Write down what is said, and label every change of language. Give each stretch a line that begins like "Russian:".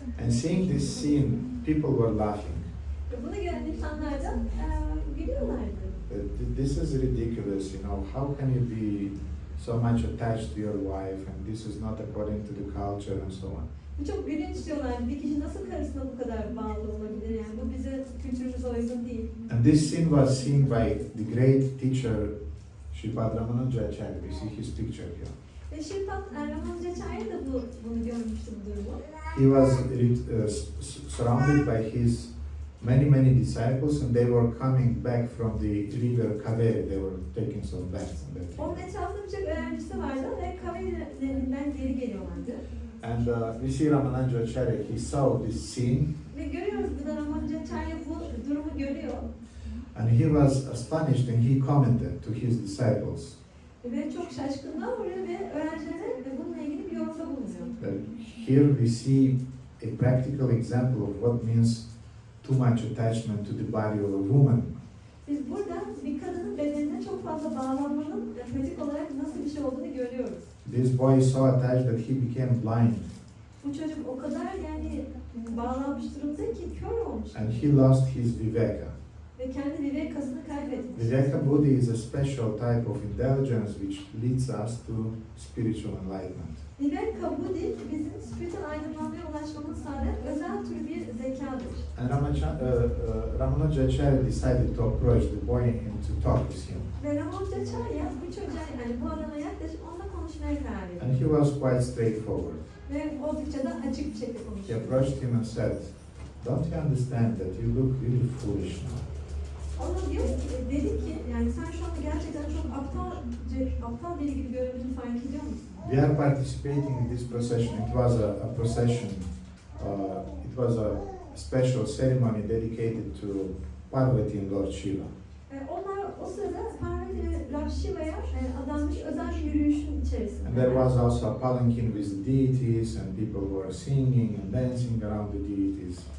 English: And seeing this scene, people were laughing.
Turkish: Ve bunu gören insanlar da gülüyorlardı.
English: This is ridiculous, you know, how can you be so much attached to your wife and this is not according to the culture and so on.
Turkish: Bu çok gülünç diyorlardı. Bir kişi nasıl karısına bu kadar bağlı olabilir? Yani bu bize kültürümüze uygun değil.
English: And this scene was seen by the great teacher Sripad Ramanujacharya. You see his picture here.
Turkish: Ve Sripad Ramanujacharya da bunu görmüştü bu durumu.
English: He was surrounded by his many disciples and they were coming back from the river Kaveri. They were taking some baths on that
Turkish: Onun
English: river.
Turkish: etrafında birçok öğrencisi vardı ve Kaveri'den geri geliyorlardı.
English: And we see Ramanujacharya, he saw this scene
Turkish: Ve görüyoruz burada Ramanujacharya bu durumu görüyor.
English: and he was astonished and he commented to his disciples.
Turkish: Ve çok şaşkınlığa uğruyor ve öğrencilere bununla ilgili bir yorumda bulunuyor.
English: Here we see a practical example of what means too much attachment to the body of a woman.
Turkish: Biz burada bir kadının bedenine çok fazla bağlanmanın pratik olarak nasıl bir şey olduğunu görüyoruz.
English: This boy is so attached that he became blind
Turkish: Bu çocuk o kadar yani bağlanmış durumda ki kör olmuş.
English: and he lost his viveka.
Turkish: ve kendi vivekasını kaybetmiş.
English: Viveka buddhi is a special type of intelligence which leads us to spiritual enlightenment.
Turkish: Viveka buddhi bizim spiritüel aydınlanmaya ulaşmamızı sağlayan özel tür bir zekadır.
English: And Ramanujacharya decided to approach the boy and to talk with him.
Turkish: Ve Ramanujacharya bu çocuğa yani bu adama yaklaşıp onunla konuşmaya karar verdi.
English: And he was quite straightforward.
Turkish: Ve oldukça da açık bir şekilde
English: He
Turkish: konuştu.
English: approached him and said, "Don't you understand that you look really foolish now?"
Turkish: Ona diyor ki, dedi ki yani sen şu anda gerçekten çok aptal biri gibi göründüğünü fark ediyor musun?
English: We are participating in this procession. It was a procession. It was a special ceremony dedicated to Parvati and Lord Shiva.
Turkish: Onlar o sırada Parvati ve Lord Shiva'ya adanmış özel bir yürüyüşün içerisinde.
English: And there was also a palanquin with the deities, and people were singing and dancing around the deities.